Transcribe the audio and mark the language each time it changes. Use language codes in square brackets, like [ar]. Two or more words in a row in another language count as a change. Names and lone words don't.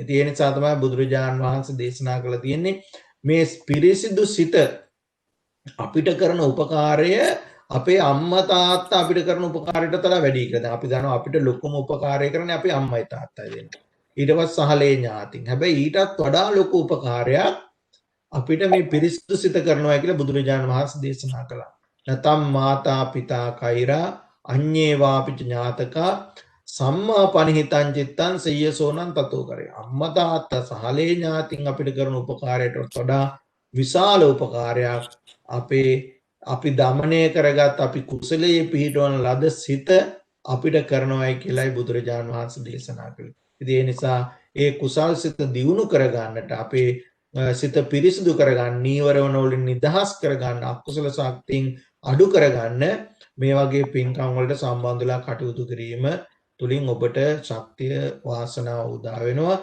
[si] ඒ නිසා තමයි බුදුරජාන් වහන්සේ දේශනා කළා තියෙන්නේ මේ පිරිසිදු සිත අපිට කරන උපකාරය අපේ අම්මා තාත්තා අපිට කරන උපකාරයට වඩා වැඩි කියලා. දැන් අපි දන්නවා අපිට ලොකුම උපකාරය කරන්නේ අපේ අම්මයි තාත්තයි දෙන්නේ. ඊට පස්සේ සහලේ ඥාතින්. හැබැයි ඊටත් වඩා ලොකු උපකාරයක් අපිට මේ පිරිසිදු සිත කරනවා කියලා බුදුරජාණන් වහන්සේ දේශනා කළා. [pi] නතම් මාතා පිතා කෛරා අඤ්ඤේ වාපිච ඥාතකා සම්මා පනිහිතං චිත්තං සය්‍යසෝනං තතෝ කරේ. [si] අම්මා තාත්තා සහලේ ඥාතින් අපිට කරන උපකාරයට වඩා විශාල උපකාරයක් අපි දමනය කරගත් අපි කුසලයේ පිහිටවන ලද සිත අපිට කරනවායි කියලායි බුදුරජාණන් වහන්සේ දේශනා කළේ. ඉතින් ඒ නිසා ඒ කුසල් සිත දියුණු කරගන්නට අපේ සිත පිරිසිදු කරගන්න නීවරණ වලින් නිදහස් කරගන්න අකුසල ශක්තියින් අඩු කරගන්න මේ වගේ පින්කම් වලට සම්බන්ධලා කටයුතු කිරීම තුලින් ඔබට ශක්තිය වාසනාව උදා වෙනවා.